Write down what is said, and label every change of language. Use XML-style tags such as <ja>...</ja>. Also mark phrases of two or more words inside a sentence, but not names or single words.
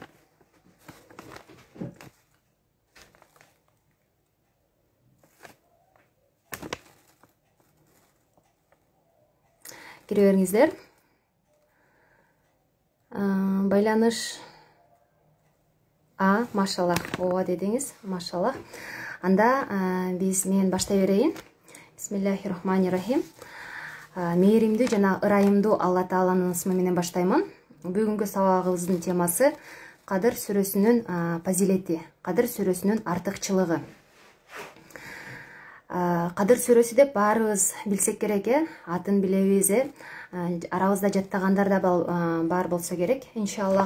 <ky>Кире бериңиздер. Байланыш машаллах, ооба дедиңиз, машаллах. Анда мен баштай берейин.</ky> <ar>بسم الله الرحمن الرحيم.</ar> <ky>Мээримдүү жана ырайымдуу Алла Тааланын ысмы менен баштаймын. Бүгүнкү сабагыбыздын темасы Кадыр сүрөсүнүн фазилети, Кадыр сүрөсүнүн артыкчылыгы. Кадыр сүрөсү деп баарыбыз билсек керек, атын билебиз, арабызда жаттагандар да бар болсо керек, иншаллах.</ky>